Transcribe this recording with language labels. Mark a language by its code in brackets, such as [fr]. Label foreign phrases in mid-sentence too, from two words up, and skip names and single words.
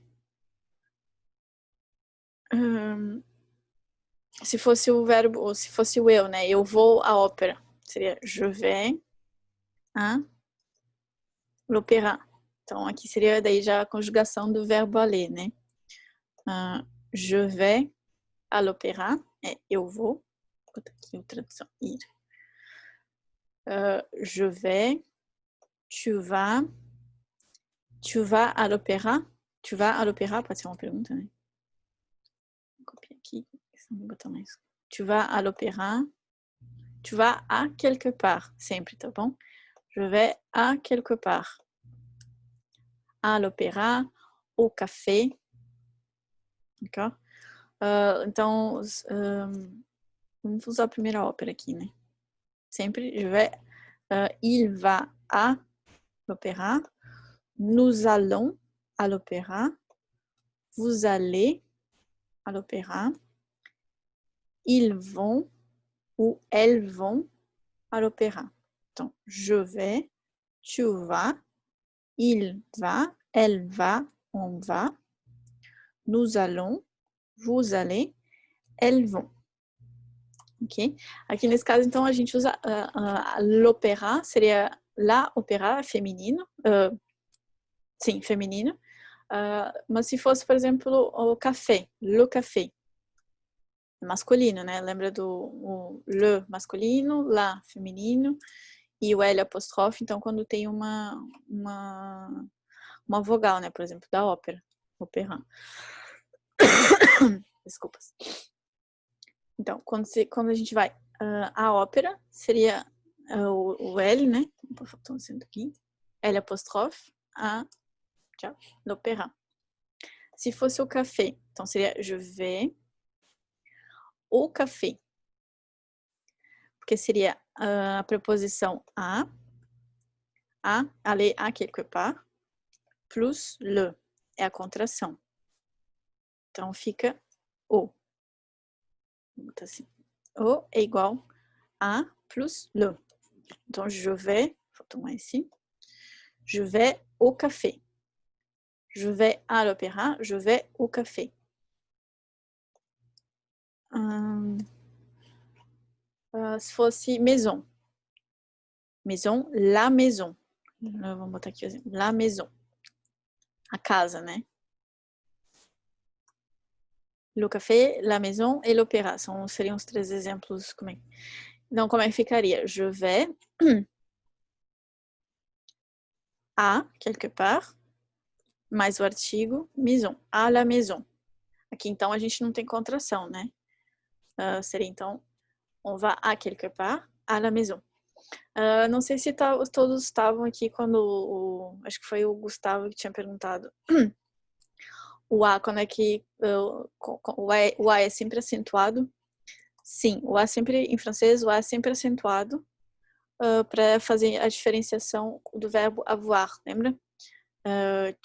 [pt] se fosse o verbo, ou se fosse o eu, né? Eu vou à ópera. Seria [fr] je vais à l'opéra. [pt] Então, aqui seria daí já a conjugação do verbo aller, né? [fr] Je vais à l'opéra. [pt] Eu vou. Vou botar aqui a tradução. Ir. [fr] Je vais. Tu vas. Tu vas à l'opéra. Tu vas à l'opéra, [pt] pode ser uma pergunta, né? Vou copiar aqui. Vou botar mais. [fr] Tu vas à l'opéra. Tu vas à quelque part. [pt] Sempre, tá bom? [fr] Je vais à quelque part. À l'opéra, au café. D'accord? [pt] Então, vamos usar a primeira ópera aqui, né? Sempre, [fr] je vais, il va à l'opéra. Nous allons à l'opéra. Vous allez à l'opéra. Ils vont ou elles vont à l'opéra. Então, je vais, tu vas, il va, elle va, on va. Nous allons, vous allez, elles vont. Ok? [pt] Aqui nesse caso, então, a gente usa l'opéra, seria la opéra feminino. Sim, feminino. Mas se fosse, por exemplo, o café, [fr] le café, [pt] masculino, né? Lembra do le masculino, la feminino e o L apóstrofe. Então, quando tem uma vogal, né? Por exemplo, da ópera, opéra. Desculpas. Então, quando a gente vai à ópera, seria o L, né? Opa, faltou um acento aqui. L apóstrofe, a l'opéra. Se fosse o café, então seria [fr] je vais au café. [pt] Porque seria a preposição [fr] aller à quelque part, plus le, [pt] é a contração. Então fica o. Vou botar assim. O é igual a [fr] plus le. [pt] Então [fr] je vais, [pt] faltou [fr] mais ici. Je vais au café. Je vais à l'opéra, je vais au café. [pt] Se fosse maison. [fr] Maison, la maison. [pt] Vamos botar aqui o exemplo. [fr] La maison. [pt] A casa, né? [fr] Le café, la maison et l'opéra. [pt] Seriam os três exemplos. Então, como é que ficaria? [fr] Je vais à quelque part, mais [pt] o artigo [fr] maison. À la maison. [pt] Aqui, então, a gente não tem contração, né? Seria, então, [fr] on va à quelque part, à la maison. [pt] Não sei se todos estavam aqui quando acho que foi o Gustavo que tinha perguntado. O A, quando é que o A é sempre acentuado? Sim, o A sempre, em francês, o A é sempre acentuado para fazer a diferenciação do verbo avoir, lembra?